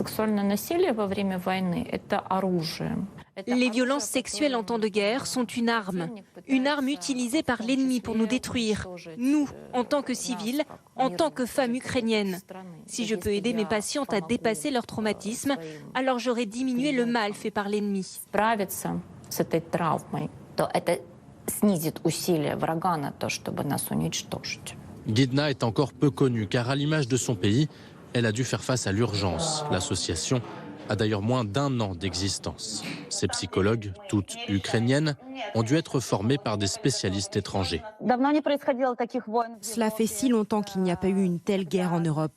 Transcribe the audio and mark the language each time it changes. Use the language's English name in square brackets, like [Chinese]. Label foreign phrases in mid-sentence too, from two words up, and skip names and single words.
[French] Les violences sexuelles en temps de guerre sont une arme utilisée par l'ennemi pour nous détruire, nous, en tant que civils, en tant que femmes ukrainiennes. Si je peux aider mes patientes à dépasser leur traumatisme, alors j'aurai diminué le mal fait par l'ennemi. [Russian] с этой травмой, то это снизит усилия врага на то, чтобы нас уничтожить. [French] Guidna est encore peu connue car à l'image de son pays, elle a dû faire face à l'urgence. L'association a d'ailleurs moins d'1 an d'existence. Ces psychologues, toutes ukrainiennes, ont dû être formés par des spécialistes étrangers. Cela fait si longtemps qu'il n'y a pas eu une telle guerre en Europe.